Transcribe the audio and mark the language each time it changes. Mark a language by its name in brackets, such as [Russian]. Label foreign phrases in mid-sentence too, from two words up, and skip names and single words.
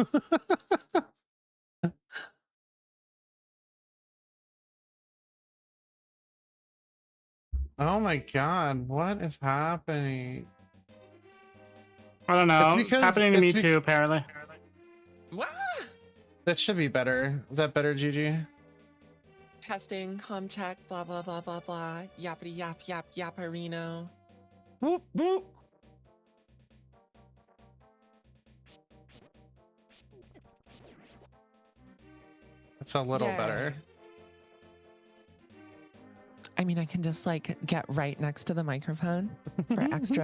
[English] Oh my god, what is happening? I don't know. It's It's, because- happening to it's me bec- too, apparently. What? That should be better. Is that better, Gigi? Testing, com check, blah blah blah blah blah. Yappity yap yap yapperino. Whoop, whoop. That's a little Yay. better. I mean, I can just like get right next to the microphone for extra.